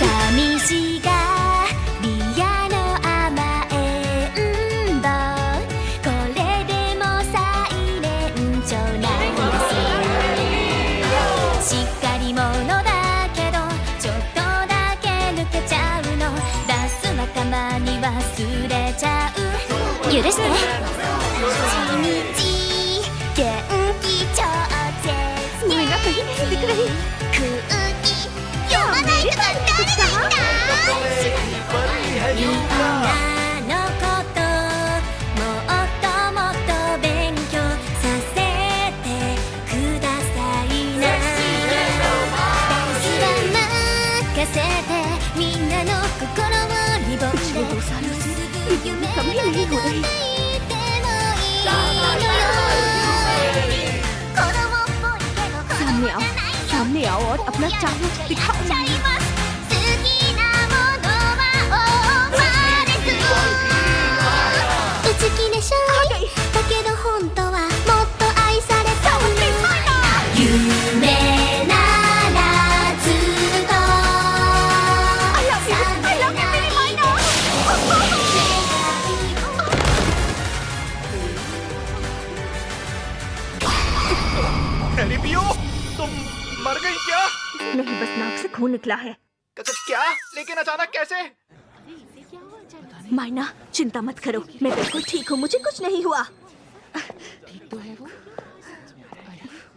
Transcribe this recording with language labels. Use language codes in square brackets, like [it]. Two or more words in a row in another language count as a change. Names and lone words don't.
[ja] 寂しがり屋の甘えんぼこれでも最年長なんですしっかり者だけどちょっとだけ抜けちゃうのダンスはたまに忘れちゃう許して一日元気超絶 [hi] मायना कहीं नहीं दिख रही। [ja] 空気読まないとか誰が言ったみんなのこともっともっと勉強させてくださいなダンスは任せてみんなの心をリボンで結ぶ夢が抱いてもいいのよ子供っぽいけど [hi] सामने आओ, सामने आओ और अपना टैलेंट दिखाओ। [ja] ちゃいます好きなものはオーバーです好きでしょだけど本当はもっと愛されたい夢ならずっと [en] I love you, [hi] मेरी मायना। हैरी पियो, तुम मर गई क्या? नहीं, बस नाक से खून निकला है। क्या? लेकिन अचानक कैसे? मायना, चिंता मत करो, मैं बिल्कुल ठीक हूँ, मुझे कुछ नहीं हुआ।